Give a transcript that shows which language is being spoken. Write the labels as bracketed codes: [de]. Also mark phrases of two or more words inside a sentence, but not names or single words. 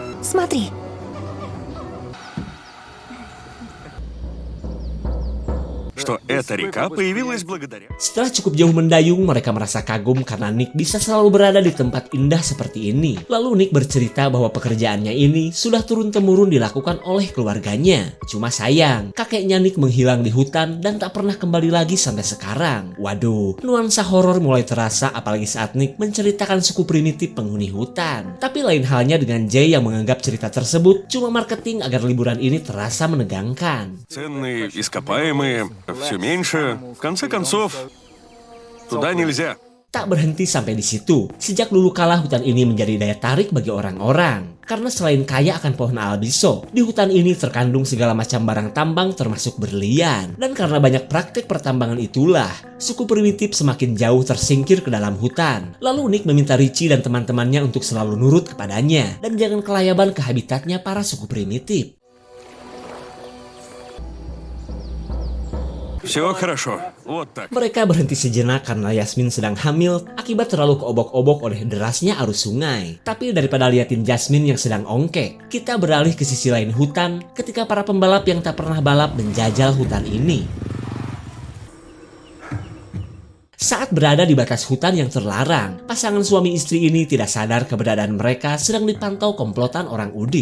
[ru] Смотри. что эта река появилась благодаря... [id] Setelah cukup jauh mendayung, mereka merasa kagum karena Nick bisa selalu berada di tempat indah seperti ini. Lalu Nick bercerita bahwa pekerjaannya ini sudah turun-temurun dilakukan oleh keluarganya. Cuma sayang, kakeknya Nick menghilang di hutan dan tak pernah kembali lagi sampai sekarang. Waduh, nuansa horor mulai terasa apalagi saat Nick menceritakan suku primitif penghuni hutan. Tapi lain halnya dengan Jay yang menganggap cerita tersebut cuma marketing agar liburan ini terasa menegangkan. [ru] Ценные, ископаемые, все меньше. В конце концов, туда нельзя. [id] Tak berhenti sampai di situ. Sejak dulu kala hutan ini menjadi daya tarik bagi orang-orang. Karena selain kaya akan pohon albiso, di hutan ini terkandung segala macam barang tambang termasuk berlian. Dan karena banyak praktik pertambangan itulah, suku primitif semakin jauh tersingkir ke dalam hutan. Lalu Nick meminta Richie dan teman-temannya untuk selalu nurut kepadanya dan jangan kelayaban ke habitatnya para suku primitif. [ru] Все хорошо. Вот так. [id] Mereka berhenti sejenak karena Yasmin sedang hamil akibat terlalu keobok-obok oleh derasnya arus sungai. Tapi daripada liatin Jasmine yang sedang ongkek, kita beralih ke sisi lain hutan ketika para pembalap yang tak pernah balap menjajal hutan ini. Saat berada di batas hutan yang terlarang, pasangan suami istri ini tidak sadar keberadaan mereka sedang dipantau komplotan orang udik.